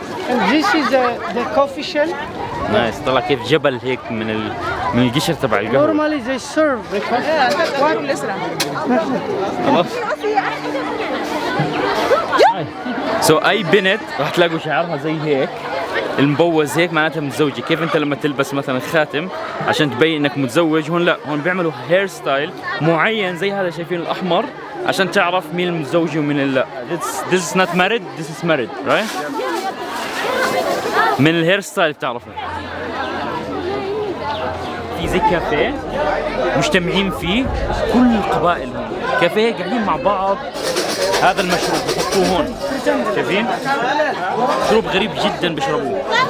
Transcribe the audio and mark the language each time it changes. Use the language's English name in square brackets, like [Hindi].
[English] And this is the coffee shell. [Arabic] نايس، طلع كيف جبل هيك من القشر تبع القهوة. [English] Normally they serve the coffee. [Arabic] خلاص. سو اي بنت راح تلاقوا شعرها زي هيك المبوز هيك معناتها متزوجة. كيف انت لما تلبس مثلا خاتم عشان تبين انك متزوج، هون لا، هون بيعملوا هير ستايل معين زي هذا شايفين الاحمر عشان تعرف مين المتزوج ومين لا. [English] This is not married, this is married, right؟ [Arabic] من الهير ستايل بتعرفه. في زي كافيه مجتمعين فيه كل القبائل، هون كافيه قاعدين مع بعض. هذا المشروب بحطوه هون، شايفين؟ مشروب غريب جدا بيشربوه.